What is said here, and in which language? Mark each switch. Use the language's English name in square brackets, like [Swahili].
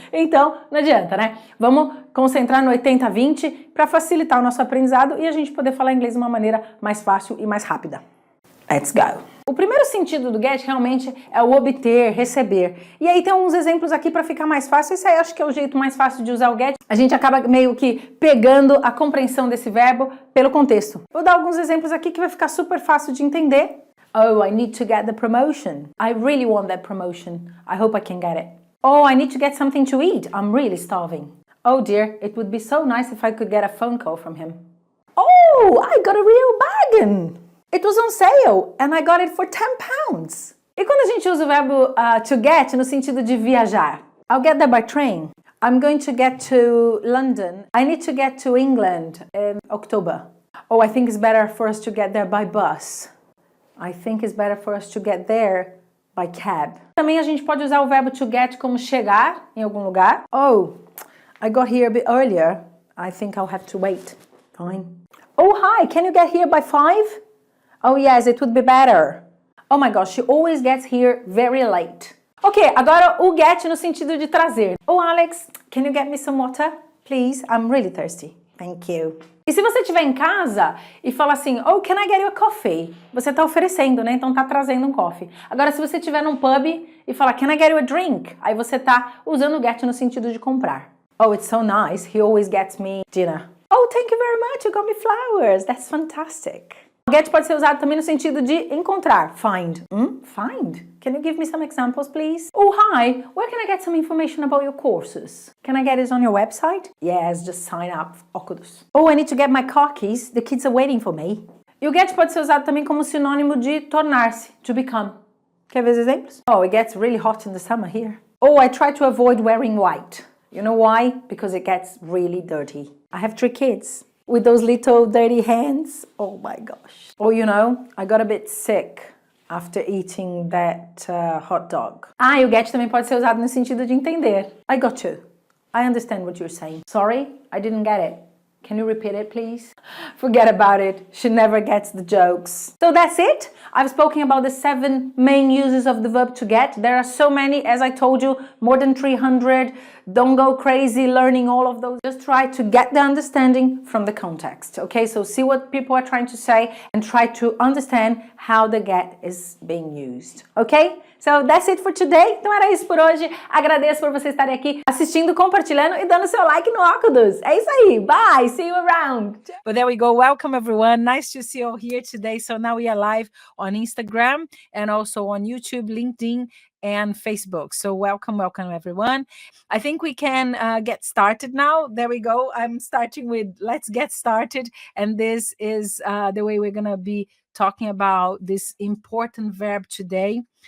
[Portuguese] Então, não adianta, né? Vamos concentrar no 80-20 para facilitar o nosso aprendizado e a gente poder falar inglês de uma maneira mais fácil e mais rápida. [English] Let's go! [Portuguese] O primeiro sentido do get realmente é o obter, receber. E aí tem uns exemplos aqui para ficar mais fácil. Esse aí acho que é o jeito mais fácil de usar o get. A gente acaba meio que pegando a compreensão desse verbo pelo contexto. Vou dar alguns exemplos aqui que vai ficar super fácil de entender. [English] Oh, I need to get the promotion. I really want that promotion. I hope I can get it. Oh, I need to get something to eat. I'm really starving. Oh dear, it would be so nice if I could get a phone call from him. Oh, I got a real bargain. It was on sale and I got it for 10 pounds. [Portuguese] E quando a gente usa o verbo to get no sentido de viajar? [English] I'll get there by train. I'm going to get to London. I need to get to England in October. Oh, I think it's better for us to get there by bus. I think it's better for us to get there by cab. [Portuguese] Também a gente pode usar o verbo to get como chegar em algum lugar. [English] Oh, I got here a bit earlier. I think I'll have to wait. Fine. Oh, hi, can you get here by 5? Oh yes, it would be better. Oh my gosh, she always gets here very late. Ok, [Portuguese] agora o get no sentido de trazer. [English] Oh Alex, can you get me some water? Please, I'm really thirsty. Thank you. [Portuguese] E se você estiver em casa e falar assim, oh, [English] can I get you a coffee? [Portuguese] Você está oferecendo, né? Então tá trazendo um coffee. Agora, se você estiver num pub e falar, [English] can I get you a drink? [Portuguese] Aí você tá usando o get no sentido de comprar. [English] Oh, it's so nice. He always gets me dinner. Oh, thank you very much. You got me flowers. That's fantastic. [Portuguese] Get pode ser usado também no sentido de encontrar. [English] Find. Find? Can you give me some examples, please? Oh, hi. Where can I get some information about your courses? Can I get it on your website? Yes, just sign up. Óculos. Oh, I need to get my car keys. The kids are waiting for me. [Portuguese] E o get pode ser usado também como sinônimo de tornar-se, to become. Quer ver os exemplos? [English] Oh, it gets really hot in the summer here. Oh, I try to avoid wearing white. You know why? Because it gets really dirty. I have 3 kids. With those little dirty hands. Oh my gosh. Or you know, I got a bit sick after eating that hot dog. [Portuguese] Ah, e o get também pode ser usado no sentido de entender. [English] I got you. I understand what you're saying. Sorry, I didn't get it. Can you repeat it, please? Forget about it. She never gets the jokes. So that's it. I've spoken about the 7 main uses of the verb to get. There are so many, as I told you, more than 300. Don't go crazy learning all of those. Just try to get the understanding from the context, okay? So see what people are trying to say and try to understand how the get is being used, okay? So that's it for today. [Portuguese] Então era isso por hoje. Agradeço por vocês estarem aqui assistindo, compartilhando e dando seu like no óculos. É isso aí. [English] Bye. See you around. But there we go. Welcome, everyone. Nice to see you all here today. So now we are live on Instagram and also on YouTube, LinkedIn, and Facebook. So welcome, everyone. I think we can get started now. There we go. I'm starting with let's get started. And this is the way we're going to be talking about this important verb today.